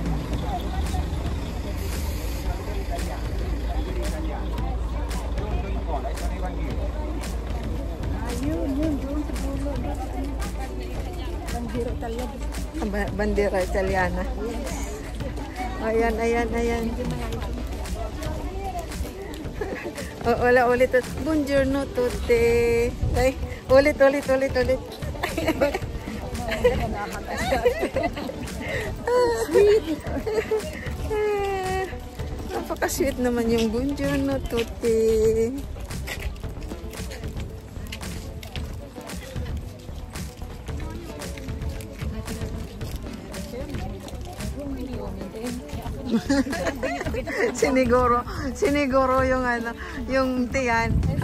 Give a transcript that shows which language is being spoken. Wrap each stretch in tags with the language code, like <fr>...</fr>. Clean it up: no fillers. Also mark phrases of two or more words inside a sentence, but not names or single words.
<tl>Yun, doon sa dulo. Bandera Italiana. Bandera Italiana. Ayan, ayan, ayan. Wala ulit.</tl> <it>Buongiorno tutti.</it> <tl>Ay, ulit. Sweet. Napaka-sweet naman yung</tl> <it>buongiorno tutti.</it> <tl>siniguro yung ano, yung tiyan.</tl>